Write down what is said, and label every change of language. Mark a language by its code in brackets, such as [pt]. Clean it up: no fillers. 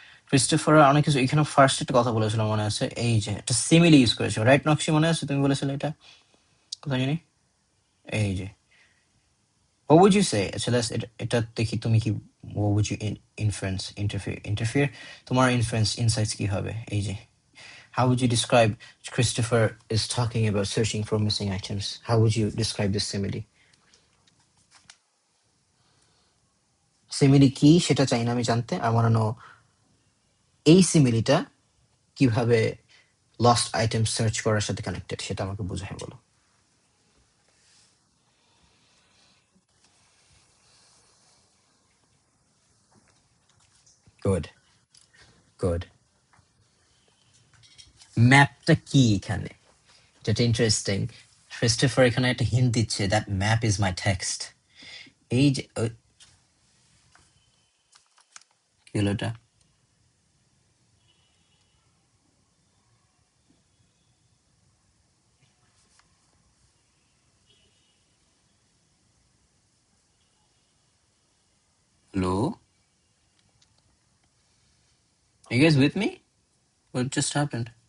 [bn] Christopher অনেক কিছু, এখানে ফার্স্ট একটা কথা বলেছিল মনে আছে, এই যে একটা সিমিলি ইউজ করেছিল, রাইট নকশি? মনে আছে তুমি বলেছিলে এটা, কোথায় জানি, এই যে [en] what would you say? [bn] আচ্ছা এটা দেখি তুমি কি, [en] what would you inference, interfere [bn] তোমার inference insights কি হবে? [en] এই যে how would you describe Christopher is talking about searching for missing items? How would you describe this simile? [bn] Simile কি সেটা চাই না আমি জানতে, [en] I want to know [bn] এই সিমিলিটা কিভাবে lost item search করার সাথে কানেক্টেড, সেটা আমাকে বুঝাই বলো। [en] Good. [bn] ম্যাপটা কি এখানে, যেটা ইন্টারেস্টিং, ক্রিস্টোফার এখানে একটা হিন্ট দিচ্ছে, [en] That map is my text. [bn] এই যে কি হলো এটা, [en] hello, are you guys with me? What just happened?